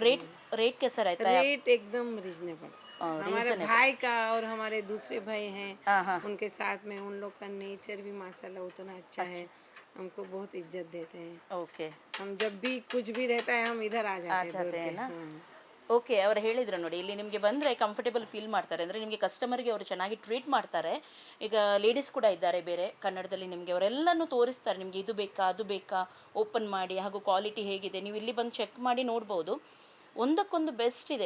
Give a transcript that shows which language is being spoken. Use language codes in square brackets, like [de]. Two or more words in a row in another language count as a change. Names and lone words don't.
[hi] अच्छा रेट कैसा रहता है? रेट एकदम रिजनेबल। हमारे reasonable। भाई का और हमारे दूसरे भाई हैं, हाँ हाँ। उनके साथ में उन लोग का नेचर भी माशाल्लाह उतना अच्छा है, हमको बहुत इज्जत देते हैं। ओके हम जब भी कुछ भी रहता है हम इधर आ जाते हैं दौड़ के। ना? हाँ। [kn] ಓಕೆ, ಅವ್ರು ಹೇಳಿದ್ರು ನೋಡಿ, ಇಲ್ಲಿ ನಿಮಗೆ ಬಂದರೆ ಕಂಫರ್ಟೇಬಲ್ ಫೀಲ್ ಮಾಡ್ತಾರೆ. ಅಂದರೆ ನಿಮಗೆ ಕಸ್ಟಮರ್ಗೆ ಅವರು ಚೆನ್ನಾಗಿ ಟ್ರೀಟ್ ಮಾಡ್ತಾರೆ. ಈಗ ಲೇಡೀಸ್ ಕೂಡ ಇದ್ದಾರೆ ಬೇರೆ ಕನ್ನಡದಲ್ಲಿ, ನಿಮಗೆ ಅವರೆಲ್ಲನೂ ತೋರಿಸ್ತಾರೆ. ನಿಮಗೆ ಇದು ಬೇಕಾ ಅದು ಬೇಕಾ ಓಪನ್ ಮಾಡಿ, ಹಾಗೂ ಕ್ವಾಲಿಟಿ ಹೇಗಿದೆ ನೀವು ಇಲ್ಲಿ ಬಂದು ಚೆಕ್ ಮಾಡಿ ನೋಡ್ಬೋದು. ಒಂದಕ್ಕೊಂದು ಬೆಸ್ಟ್ ಇದೆ.